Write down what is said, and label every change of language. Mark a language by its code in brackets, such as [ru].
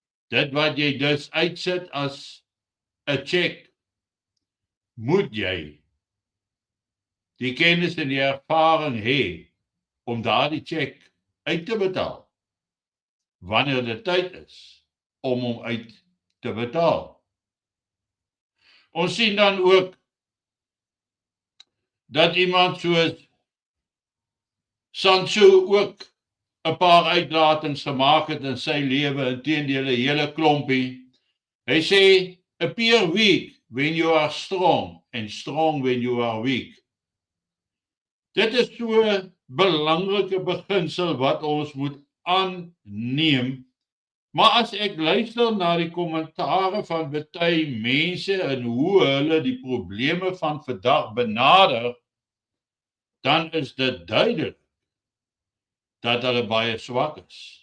[af] Dit wat jy dus uitsit as 'n cheque, moet jy die kennis en die ervaring hê om daardie cheque uit te betaal, wanneer dit tyd is om hom uit te betaal. Ons sien dan ook dat iemand soos Sancho ook 'n paar uitlatings gemaak het in sy lewe, inteendeel 'n hele klompie. Hy sê, [en] appear weak when you are strong and strong when you are weak. [af] Dit is so 'n belangrike beginsel wat ons moet aanneem. Maar as ek luister na die kommentare van baie mense en hoe hulle die probleme van vandag benader, dan is dit duidelik dat hulle baie swak is.